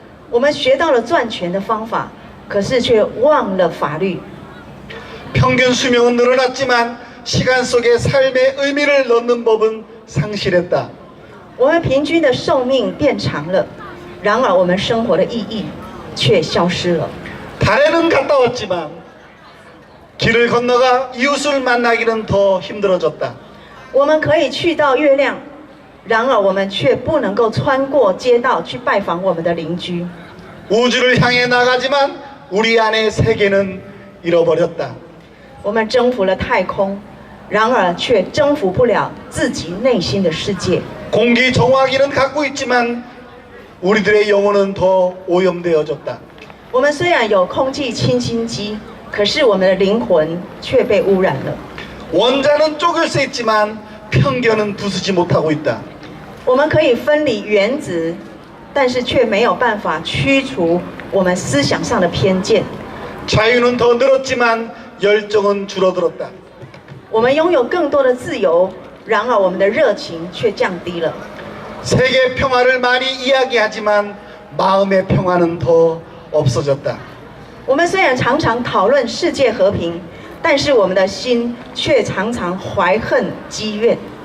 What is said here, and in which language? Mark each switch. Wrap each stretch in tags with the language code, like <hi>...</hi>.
<zh>我们学到了赚钱的方法，可是却忘了法律。</zh> <ko>평균 수명은 늘어났지만 시간 속에 삶의 의미를 넣는 법은 상실했다.</ko> <zh>我们平均的寿命变长了，然而我们生活的意义却消失了。</zh> <ko>달에는 갔다 왔지만 길을 건너가 이웃을 만나기는 더 힘들어졌다.</ko> <zh>我们可以去到月亮，然而我们却不能够穿过街道去拜访我们的邻居。</zh> <ko>우주를 향해 나가지만 우리 안의 세계는 잃어버렸다.</ko> <zh>我们征服了太空，然而却征服不了自己内心的世界。</zh> <ko>공기 정화기는 갖고 있지만 우리들의 영혼은 더 오염되어졌다.</ko> <zh>我们虽然有空气清新机，可是我们的灵魂却被污染了。</zh> <ko>원자는 쪼갤 수 있지만 편견은 부수지 못하고 있다.</ko> <zh>我们可以分离原子，但是却没有办法驱除我们思想上的偏见。</zh> <ko>자유는 더 늘었지만 열정은 줄어들었다.</ko> <zh>我们拥有更多的自由，然而我们的热情却降低了。</zh> <ko>세계 평화를 많이 이야기하지만 마음의 평화는 더 없어졌다.</ko> <zh>我们虽然常常讨论世界和平，但是我们的心却常常怀恨积怨。</zh>